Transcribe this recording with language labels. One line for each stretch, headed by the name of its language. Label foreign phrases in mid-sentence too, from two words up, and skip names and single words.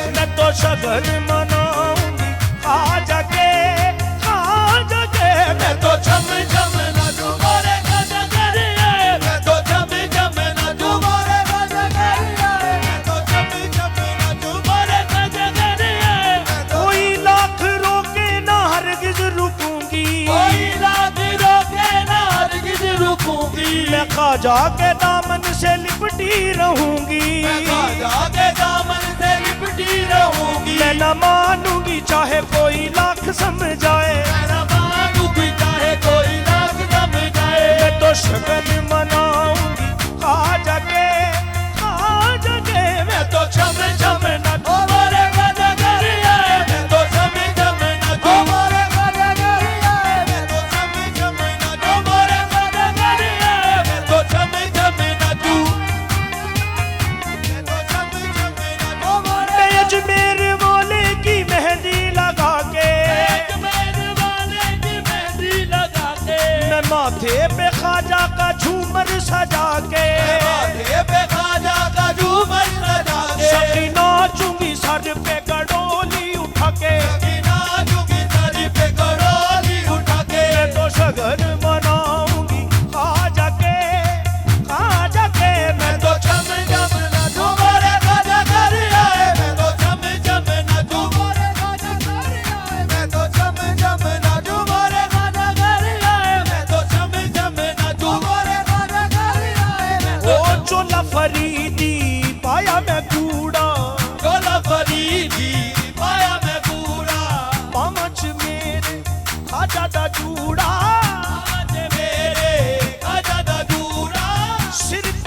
Hindi: मैं तो शगन मनाऊंगी खाजा के, खाजा के, मैं मैं तो छम छम नाचूं मोरे खाजा घर आए, मैं तो छम छम नाचूं मोरे खाजा घर आए, मैं तो छम छम नाचूं मोरे खाजा घर आए, मैं तो कोई लाख रोके ना हरगिज रुकूंगी, कोई रात रोके ना हरगिज रुकूंगी, मैं खाजा के दामन से लिपटी रहूंगी, मैं खाजा के दामन से लिपटी रहूंगी, मैं न मानूंगी चाहे कोई लाख समझाए, मैं न मानूंगी चाहे कोई लाख समझाए, मैं तो शगन मनाऊंगी खाजा के, खाजा के, मैं तो छम छम नाचूं मोरे खाजा घर आए, मैं तो छम छम नाचूं मोरे खाजा घर आए, मैं तो छम छम नाचूं मोरे खाजा घर आए, मैं तो छम छम नाचूं, मैं तो छम छम नाचूं मोरे मैं अजमेर वाले की मेहंदी लगा के, मेरे वाले की मेहंदी लगा के, मैं माथे पे खाजा का झूमर सजा के, माथे पे खाजा का झूमर सजा के, सखी नाचूंगी सर पे गडोली उठा के, नाचूंगी सर पे कड़ोली उठा के, मैं तो शगन मनाऊंगी खाजा के, खाजा के, मैं मैं तो छम छम नाचूं मोरे खाजा घर आए, मैं तो छम छम नाचूं मोरे खाजा घर आए, मैं तो छम छम नाचूं मोरे खाजा घर आए, मैं तो छम छम नाचूं मोरे खाजा घर आए, मैं तो
Punjabi: ਓ ਚੋਲਾ ਫ਼ਰੀਦੀ ਪਾਇਆ ਮੈਂ ਕੂੜਾ, ਚੋਲਾ ਫ਼ਰੀਦੀ ਪਾਇਆ ਮੈਂ ਪੂਰਾ, ਪਾਮਚ ਮੇਰੇ ਖਾਜਾ ਦਾ ਜੂੜਾ, ਆਜ ਮੇਰੇ ਖਾਜਾ ਦਾ ਜੂੜਾ,